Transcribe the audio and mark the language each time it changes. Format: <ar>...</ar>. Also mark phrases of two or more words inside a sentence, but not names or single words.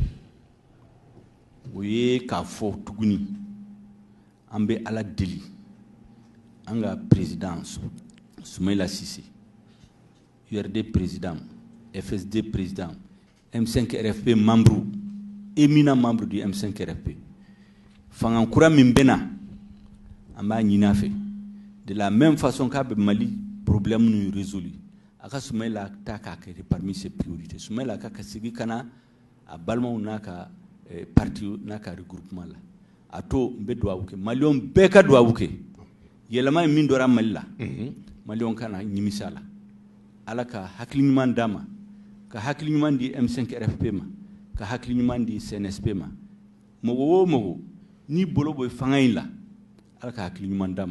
<bm>o ye k'a fɔ tuguni an bɛ Ala deli an ka président Soumaïla Cissé URD président FSD président M5 RFP</bm> <fr>membre éminent membre du</fr> <bm>M5 RFP fanga kura min bɛ na an b'a ɲini a fɛ de</bm> <fr>la même façon</fr> <bm>k'a bɛ Mali problème nu résolu a ka Soumaïla ta k'a kɛ</bm> <fr>parmi ses</fr> <bm>priorités Soumaïla ka segin ka na a balimaw n'a ka parti n'a ka regroupement la a to n bɛ duwawu kɛ Maliyɛnw bɛɛ ka duwawu kɛ yɛlɛma min dɔra Mali la Maliyɛnw ka na nimisa la Ala ka hakili ɲuman d'a ma ka hakili ɲuman di M5 RFP ma ka hakili ɲuman di CNSP ma mɔgɔ o mɔgɔ ni bolo bɔ fanga in la Ala ka hakili ɲuman d'a ma</bm>